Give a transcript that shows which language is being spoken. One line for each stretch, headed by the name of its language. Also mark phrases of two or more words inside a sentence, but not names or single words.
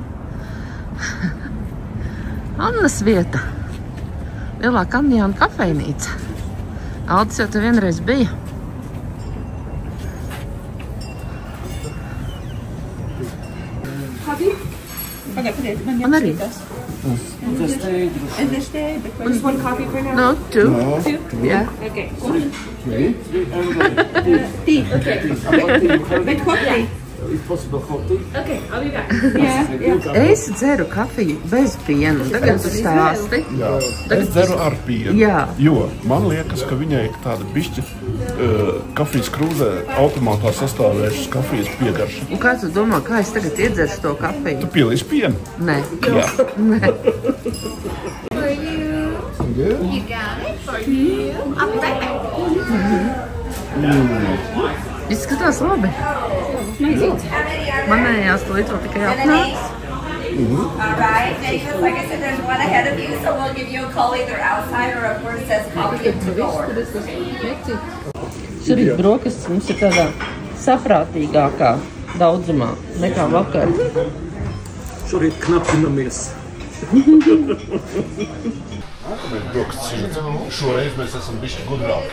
Latvian: Annas vieta. Lielā Kanjāna kafejnīca. Aldis jau te vienreiz bija. Man arī.
English: And the steak. Just one coffee for now? No, 2. No. 2? Yeah. Okay. 3. Tea. Okay. With coffee. If possible, hot tea. Okay, I'll be back. Yeah.
Latvian: Es dzeru kafiju bez piena. Tagad tu stāsti. Jā, es dzeru ar pienu. Jā. Jo man liekas, ka viņai tāda bišķi kafijas krūzē automātā sastāvējušas kafijas piegarša. Un kā tu domā, kā es tagad iedzeršu to kafiju? Tu pielīsi pienu? Nē. Jā. Nē.
English: You got it for you. I'll be right back.
Latvian: Izskatās labi. Manējās to līdz vēl tikai apnāks.
English: Alright, now you like I said, there's one ahead of you, so we'll give you a call either outside or up where it says coffee to go.
Latvian: Šorīt brokastis mums ir tādā saprātīgākā daudzumā nekā vakar. Šorīt knapinamies. Šoreiz mēs esam bišķi gudrāki.